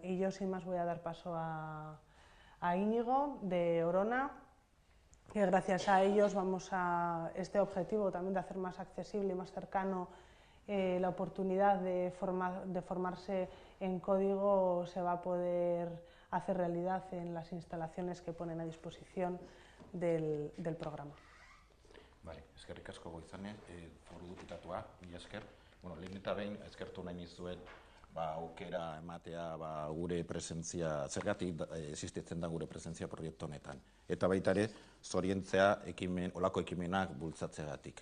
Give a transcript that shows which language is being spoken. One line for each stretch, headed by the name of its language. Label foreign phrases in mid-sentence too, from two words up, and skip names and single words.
Spanish: Y yo sin más voy a dar paso a Íñigo de Orona, que gracias a ellos vamos a este objetivo también de hacer más accesible y más cercano la oportunidad de formarse en código se va a poder hacer realidad en las instalaciones que ponen a disposición del programa.
Basque: Bai, eskerrik asko Goizane, foru-diputatua, mila esker. Lehen eta behin eskertu nahi nizuet aukera ematea gure presentzia, zergatik existitzen da gure presentzia proiektu honetan. Eta baita ere, zorientzea olako ekimenak bultzatzeagatik.